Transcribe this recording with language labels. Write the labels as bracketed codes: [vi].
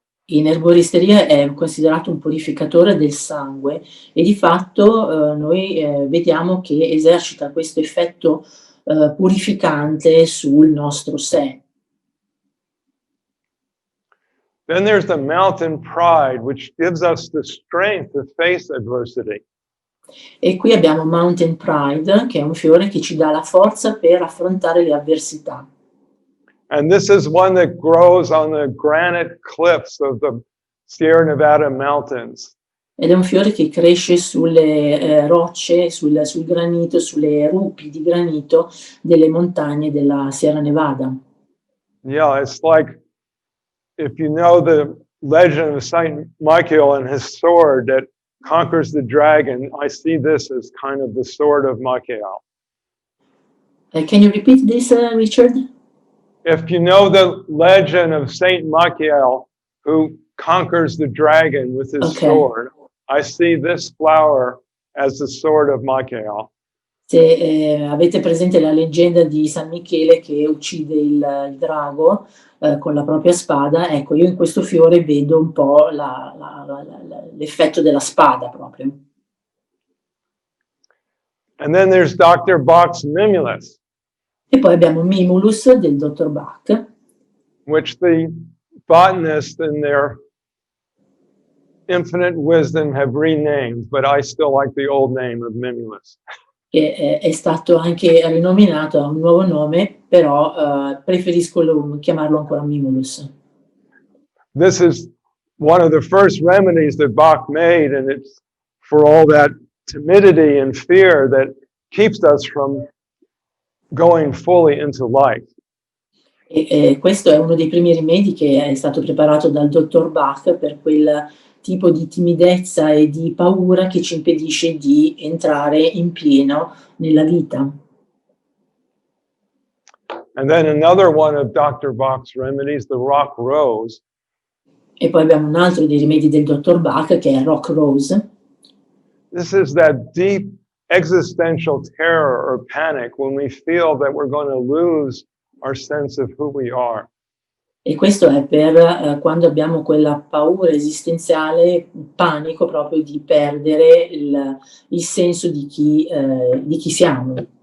[it] In erboristeria è considerato un purificatore del sangue e di fatto noi vediamo che esercita questo effetto purificante sul nostro sé. [en] Then there's the mountain pride, which gives us the strength to face adversity. [it] E qui abbiamo Mountain Pride, che è un fiore che ci dà la forza per affrontare le avversità. [en] And this is one that grows on the granite cliffs of the Sierra Nevada mountains. [it] Ed è un fiore che cresce sulle rocce, sul granito, sulle rupi di granito delle montagne della Sierra Nevada. [en] Yeah, it's like if you know the legend of Saint Michael and his sword that conquers the dragon, I see this as kind of the sword of Michael. Can you repeat this, Richard? If you know the legend of Saint Michael who conquers the dragon with his sword, I see this flower as the sword of Michael. [it] Se avete presente la leggenda di San Michele che uccide il drago con la propria spada, ecco, io in questo fiore vedo un po' l'effetto della spada proprio. [en] And then there's Dr. Bach's Mimulus. [it] E poi abbiamo Mimulus del Dr. Bach, [en] which the botanists in their infinite wisdom have renamed, but I still like the old name of Mimulus. [it] che è stato anche rinominato a un nuovo nome, però preferisco chiamarlo ancora Mimulus. [en] This is one of the first remedies that Bach made, and it's for all that timidity and fear that keeps us from going fully into life. [it] E questo è uno dei primi rimedi che è stato preparato dal dottor Bach per quel tipo di timidezza e di paura che ci impedisce di entrare in pieno nella vita. [en] And then another one of Dr. Bach's remedies, the rock rose. [it] E poi abbiamo un altro dei rimedi del dottor Bach che è rock rose. [en] This is that deep existential terror or panic when we feel that we're going to lose our sense of who we are. [it] E questo è per quando abbiamo quella paura esistenziale, panico proprio di perdere il senso di chi siamo.